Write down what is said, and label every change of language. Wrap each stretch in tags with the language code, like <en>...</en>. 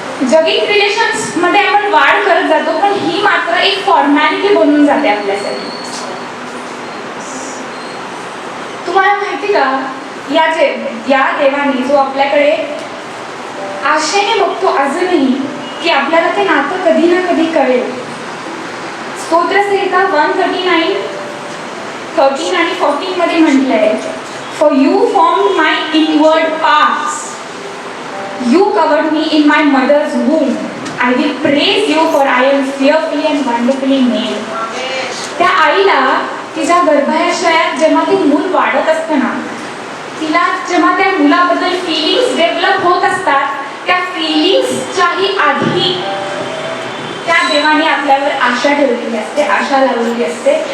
<mr>जगिक relations मध्ये आपण वाढ करत जातो, पण ही मात्र एक फॉर्मॅलिटी बनून जाते आपल्यासाठी. तुम्हाला माहिती का, या देवाने जो आपल्याकडे आशेने बघतो अजूनही की आपल्याला ते नातं कधी ना कधी कळेल. स्तोत्रसंहिता 139:13 आणि 14 मध्ये म्हटलंय,</mr> <en>For you form my inward parts, you covered me in my mother's womb, I will praise you for I am fearfully and wonderfully made.</en> <mr>त्या आईला तिच्या गर्भाशयात जेव्हा ती मूल वाढत असतं ना, तिला जेव्हा त्या मुलाबद्दल फिलिंग्स डेव्हलप होत असतात, त्या फिलिंग्सच्याही आधी त्या देवाने आपल्यावर आशा ठेवलेली असते, आशा लावलेली असते.</mr>